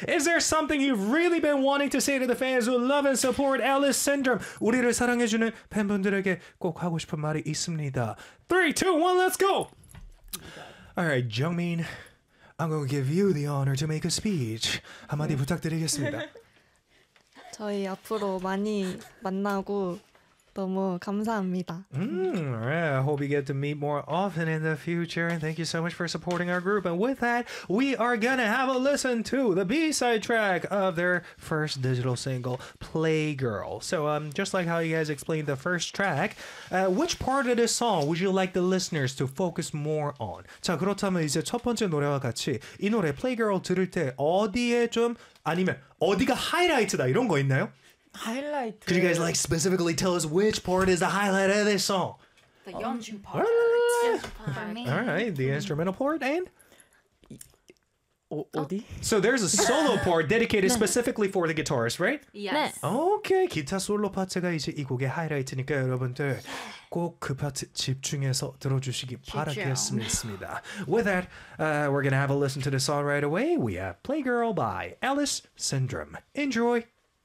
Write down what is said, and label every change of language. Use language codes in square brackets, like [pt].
[en] Is there something you've really been wanting to say to the fans who love and support Alice Syndrome? [ko] 우리를 사랑해주는 팬분들에게 꼭 하고 싶은 말이 있습니다. [en] 3, 2, 1, let's go! Alright, Jungmin, I'm going to give you the honor to make a speech. [ko] 한마디 부탁드리겠습니다. 저희 앞으로 많이 만나고 너무 감사합니다. [en] Alright, I hope you get to meet more often in the future. And thank you so much for supporting our group. And with that, we are gonna have a listen to the B-side track of their first digital single, Playgirl. So, just like how you guys explained the first track, which part of this song would you like the listeners to focus more on? [ko] 자, 그렇다면 이제 첫 번째 노래와 같이 이 노래 Playgirl 들을 때 어디에 좀 아니면 어디가 하이라이트다 이런 거 있나요? [en] Highlight. Could you guys like specifically tell us which part is the highlight of this song? The Yeonju part. Yeonju part. All right, the instrumental part and. So there's a solo part dedicated specifically for the guitarist, right? Yes. [ko] Okay, 기타 솔로 파트가 이제 이 곡의 하이라이트니까 여러분들 꼭 그 파트 집중해서 들어주시기 바라겠습니다. [en] With that, we're gonna have a listen to the song right away. We have "Playgirl" by Alice Syndrome. Enjoy.